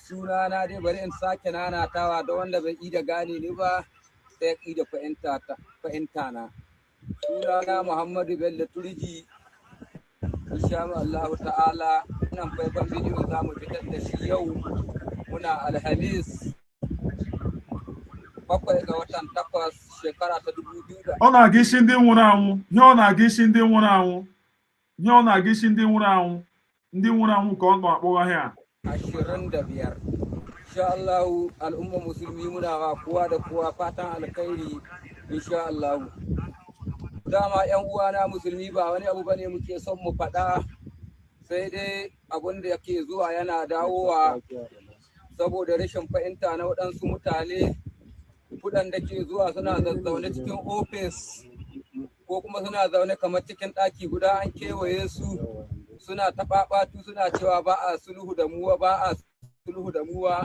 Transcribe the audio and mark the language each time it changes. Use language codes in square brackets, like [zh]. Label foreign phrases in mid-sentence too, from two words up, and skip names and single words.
[ha] Sunana dai bari in sake nanatawa da wanda bai da gane ni ba sai da fahimta na. Sunana Muhammadu Bello Turji. [ar] Insha Allah ta'ala [ha] nan faifan bidiyo za mu fitar da shi yau muna Alhamis 7 ga watan 8 shekara ta 2000. [ig] Ọ na-aga isi ndị nwụrụ anwụ. Ihe ọ na-aga isi ndị nwụrụ anwụ. Ihe ọ na-aga isi ndị nwụrụ anwụ. Ndị nwụrụ anwụ ka ọ na-akpọga ha. 25. [ar] Insha Allah [ha] al'umma musulmi muna wa kowa da kowa fatan alkhairi [ar] insha Allah. [ha] Dama yan uwana musulmi ba wani abu bane muke son mu faɗa, sai dai abun da yake zuwa yana dawowa saboda rashin fahimta na waɗansu mutane kuɗan da ke zuwa suna zazzaune cikin ofis ko kuma suna zaune kamar cikin ɗaki guda an kewaye su suna taɓaɓatu suna cewa ba a sulhu da muwa ba a sulhu da muwa.